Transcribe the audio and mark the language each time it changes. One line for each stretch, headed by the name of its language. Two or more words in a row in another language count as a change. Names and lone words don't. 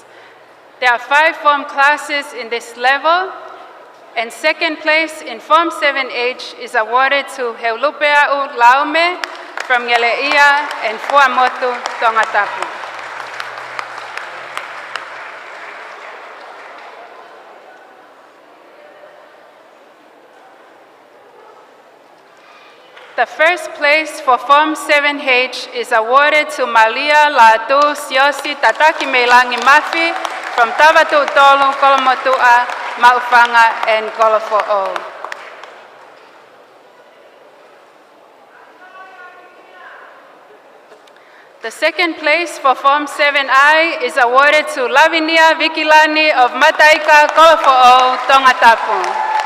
English: There are 5 form classes in this level, and second place in Form 7H is awarded to Heulupea'u Laume from Ngele'ia and Fuamotu, Tongatapu. The first place for Form 7H is awarded to Malia Latu Siosi Tataki Meilangi Mafi from Tavatu Tolu, Kolomotua, Maufanga, and Kolofo'o. The second place for Form 7I is awarded to Lavinia Vikilani of Mataika, Kolofo'o, Tongatapu.